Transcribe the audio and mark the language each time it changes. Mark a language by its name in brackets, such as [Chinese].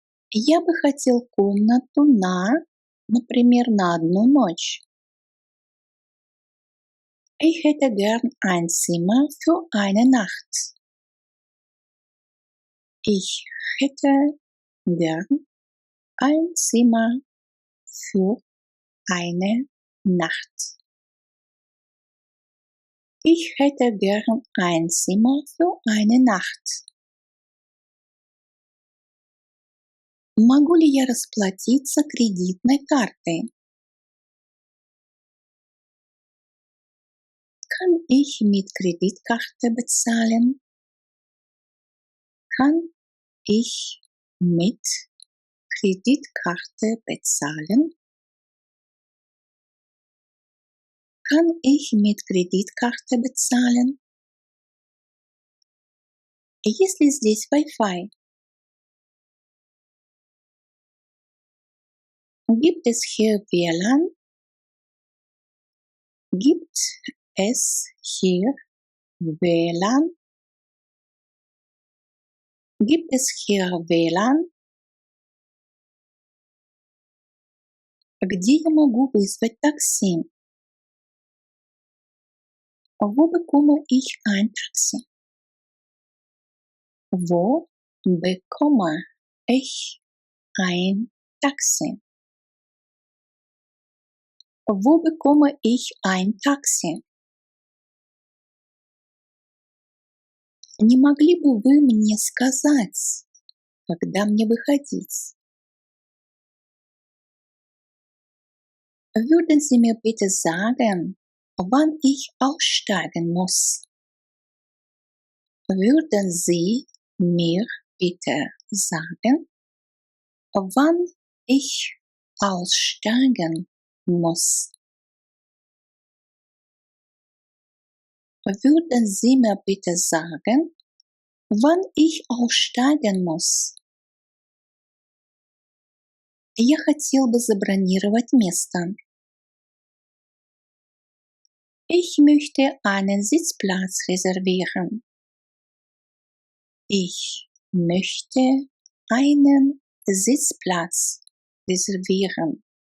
[Russian] Я бы хотел комнату например, на одну ночь. [German] Ich hätte gern ein Zimmer für eine Nacht. Ich hätte gern ein Zimmer für eine Nacht. Ich hätte gern ein Zimmer für eine Nacht. [Russian] Могу ли я расплатиться кредитной картой? [German] Kann ich mit Kreditkarte bezahlen? Kann ich mit Kreditkarte bezahlen? Kann ich mit Kreditkarte bezahlen? [Russian] Есть ли здесь Wi-Fi? [German] Gibt es hier WLAN? Gibt es hier WLAN? Gibt es hier WLAN? [Russian] Где я могу вызвать такси? [German] Wo bekomme ich ein Taxi? Wo bekomme ich ein Taxi? Wo bekomme ich ein Taxi? [Russian] Не могли бы вы мне сказать, когда мне выходить? [German] Würden Sie mir bitte sagen, wann ich aussteigen muss? Würden Sie mir bitte sagen, wann ich aussteigen muss? Würden Sie mir bitte sagen, wann ich aussteigen muss? [Russian] Я хотел бы забронировать место. [German] Ich möchte einen Sitzplatz reservieren. Ich möchte einen Sitzplatz reservieren.